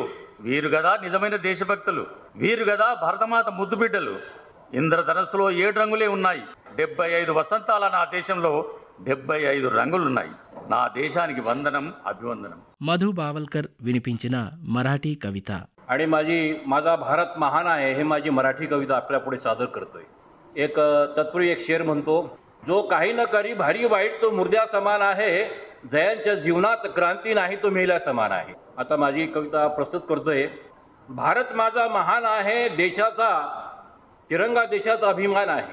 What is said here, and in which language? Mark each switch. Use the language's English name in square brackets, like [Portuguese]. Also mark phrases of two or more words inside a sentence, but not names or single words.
[Telugu] వీరు గదా నిజమైన దేశభక్తులు, వీరు గదా భరతమాత ముద్దుబిడ్డలు. ఇంద్రధనస్సులో 7 రంగులే ఉన్నాయి. 75 వసంతాల నా దేశంలో 75 రంగులున్నాయి. నా దేశానికి వందనం, అభివందనం. మధు బావల్కర్ వినిపించిన మరాఠీ కవిత. [Marathi] आणि माझा भारत महान आहे हे माझी मराठी कविता आपल्या पुढे सादर करतोय. एक तत्पूर्वी एक शेर म्हणतो, जो काही न करी भारी वाईट तो मुर्द्या समान आहे, जयांच्या जीवनात क्रांती नाही तो मेल्या समान आहे. आता माझी कविता प्रस्तुत करतोय. भारत माझा महान आहे, देशाचा तिरंगा देशाचा अभिमान आहे.